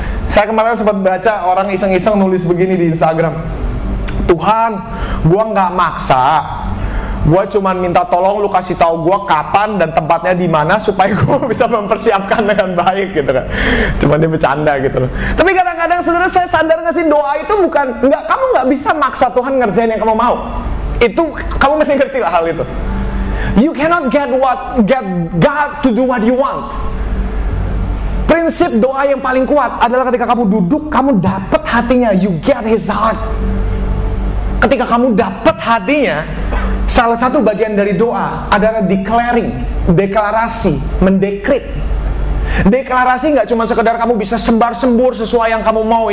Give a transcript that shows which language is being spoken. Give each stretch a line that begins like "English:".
Indonesian: Saya kemarin sempat baca orang iseng-iseng nulis begini di Instagram, Tuhan, gua nggak maksa, gua cuma minta tolong lu kasih tahu gua kapan dan tempatnya di mana supaya gua bisa mempersiapkan dengan baik gitu kan. Cuma dia bercanda gitu loh. Tapi kadang-kadang saudara, saya sadar nggak sih, doa itu bukan kamu nggak bisa maksa Tuhan ngerjain yang kamu mau. Itu kamu mesti ngerti lah hal itu.
English: You cannot get God to do what you want.
Indonesian: Prinsip doa yang paling kuat adalah ketika kamu duduk, kamu dapat hatinya,
English: you get His heart.
Indonesian: Ketika kamu dapat hatinya, salah satu bagian dari doa adalah declaring, deklarasi, mendekrit. Deklarasi nggak cuma sekedar kamu bisa sembar-sembur sesuai yang kamu mau.